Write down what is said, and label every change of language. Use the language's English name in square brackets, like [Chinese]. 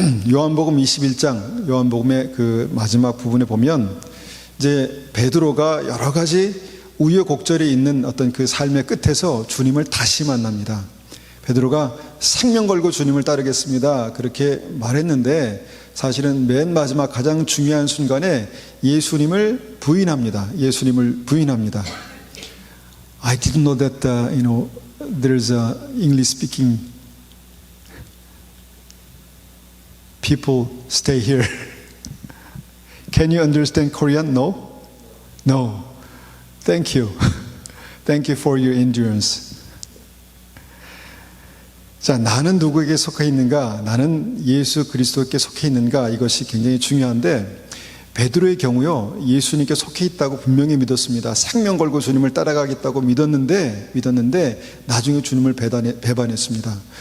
[Korean] 요한복음 21장, 요한복음의 그 마지막 부분에 보면 이제 베드로가 여러 가지 우여곡절이 있는 어떤 그 삶의 끝에서 주님을 다시 만납니다. 베드로가 생명 걸고 주님을 따르겠습니다, 그렇게 말했는데 사실은 맨 마지막 가장 중요한 순간에 예수님을 부인합니다. 예수님을 부인합니다. [English] I didn't know that there's a English speaking people stay here. Can you understand Korean? No? No. Thank you. Thank you for your endurance. [Korean] 자, 나는 누구에게 속해 있는가? 나는 예수 그리스도께 속해 있는가? 이것이 굉장히 중요한데, 베드로의 경우요, 예수님께 속해 있다고 분명히 믿었습니다. 생명 걸고 주님을 따라가겠다고 믿었는데 나중에 주님을 배반했습니다.